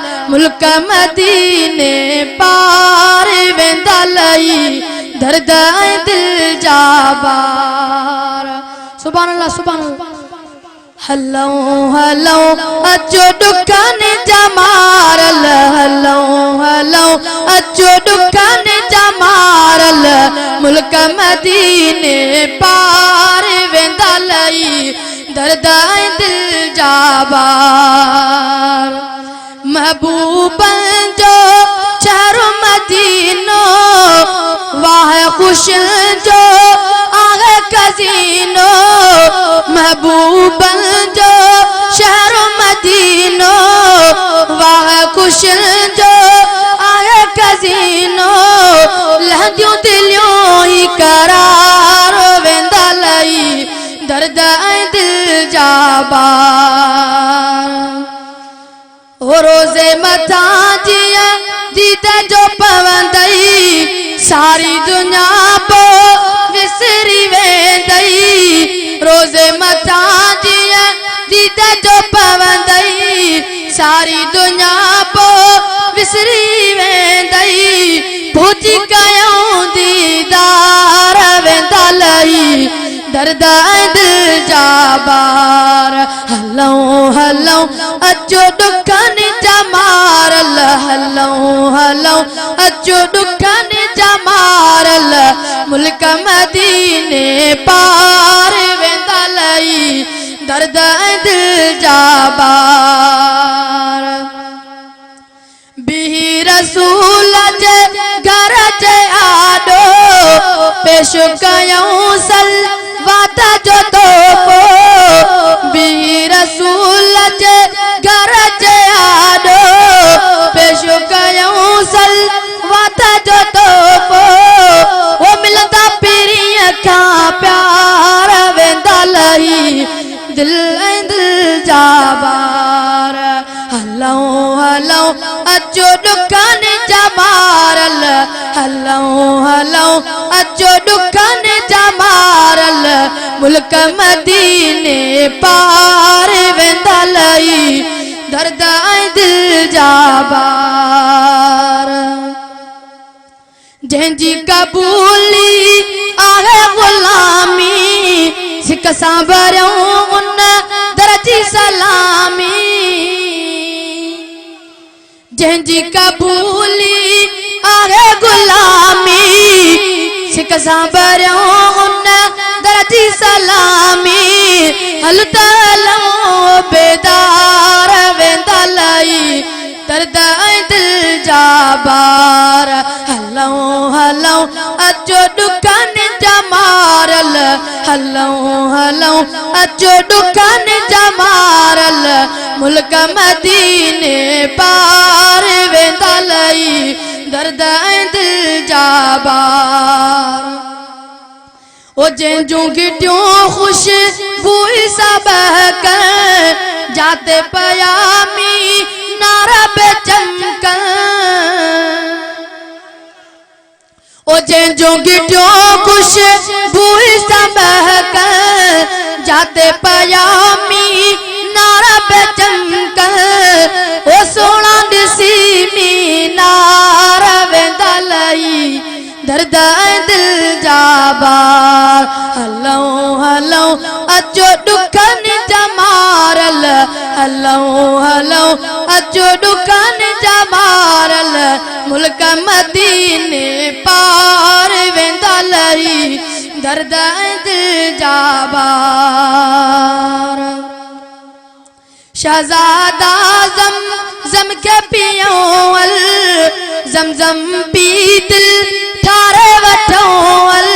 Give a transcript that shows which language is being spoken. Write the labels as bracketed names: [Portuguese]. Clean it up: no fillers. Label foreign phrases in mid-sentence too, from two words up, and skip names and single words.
[Sindhi] मुल्क मदीने पार वेंदा लई दर्द दिल जा बार। [Arabic] سبحان الله سبحان الله. [Sindhi] हलो हलो अचो दुकान जमारल हलो हलो अचो दुकान जमारल मुल्क मदीने पार वेंदा लई दर्द दिल जा बार। महबूबन जो शहर मदीनो वाह खुश जो आहे कजीनो। महबूबन जो शहर मदीनो वाह खुश जो आहे कजीनो। लहदियों दिलियों ही करार वेंदा लई दर्द दिल जा बार। रोज़े मथा जिया दीदा जो पवंदई सारी दुनिया पो विसरी वेंदई। रोज़े मथा जिया दीदा जो पवंदई सारी दुनिया पो विसरी वेंदई। भुजी कयूं दीदार वेंदा लई दर्द दिल जा बार। हलो हलो अचो दुकान जमारल हलो हलो अचो दुकान जमारल मुल्क मदीने पार वेंदा लई दर्द दिल जा बार। बिही रसूल जे घर जे आडो पेश कयूं सलवात जो तोहफ़ो। बिही रसूल जे घर जे आडो पेश कयूं सलवात जो तोहफ़ो। वो मिलंदा पीरीअ खां प्यार वेंदा लई दिल दिल जा बार। हलो हलो अचो दुकान जमारल हलो हलो अचो दुकान जमारल मुल्क मदीने पार वेंदा लई दर्द दिल जा बार। जंहिंजी कबूली आहे गुलामी सिक सां भरियूं उन दर जी सलामी। जंहिंजी कबूली आहे गुलामी सिक सां भरियूं उन दर जी सलामी। हल त हलो बेदार वेंदा लई दर्द दिल जा बार। हलो हलो अचो दुकान जमारल हलो हलो अचो दुकान जमारल मुल्क मदीने पार वेंदा लई दर्द दिल जा बार। ओ जंहिंजूं गिटियूं ख़ुशबू सां बहकन जाते पयामी नारा पे चमकन। ओ जंहिंजूं गिटियूं ख़ुशबू सां बहकन जाते पयामी नारा पे चमकन। ओ सोना ॾिसी मीनार वेंदा लई दर्द दिल जा बार। हलो हलो अचो दुकान जमारल हलो हलो अचो दुकान जमारल मुल्क मदीने पार वेंदा लई दर्द दिल जा बार। शहजादा ज़म के पियों ज़म पी दिल ठारे वठों।